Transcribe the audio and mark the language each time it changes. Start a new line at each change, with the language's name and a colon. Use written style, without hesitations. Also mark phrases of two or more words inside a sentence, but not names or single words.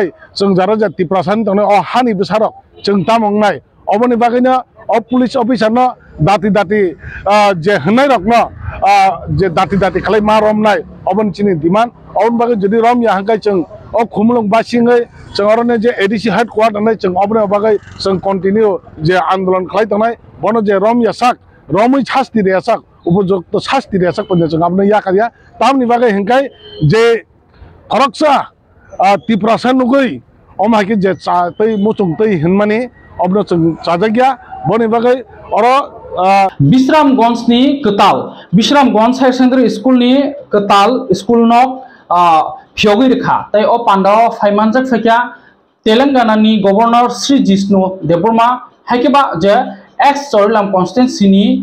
Kok Borok: cheng jara jati prasan tongnai o hani bisarok cheng tamongnai oboni bagaina o
English: police officer
Kok Borok: no dati dati je hnai rok no je dati dati khlai ma romnai obon chini demand obon bagai jodi rom ya hangkai cheng o khumlung basingai cheng orone je
English: ADC headquarter
Kok Borok: nai cheng obone bagai cheng continue je andolon khlai tongnai bono je rom ya sak romui shasti re sak
Bangla: উপযুক্ত শাস্তি দেয়া
Kok Borok: sak panja cheng apne ya karya tamni bagai hingkai je khoroksa tiprasan nugui omhaki je tai muchung tai hinmani obno cheng chajagya boni bagai oro Bisramganj ni Ketal Bisramganj Higher Secondary School ni Ketal school no phiogui rekha tai o pandao phaimanjak phekya Telangana ni Governor Sri Jishnu Debbarma haikeba je ex Chorilam constituency ni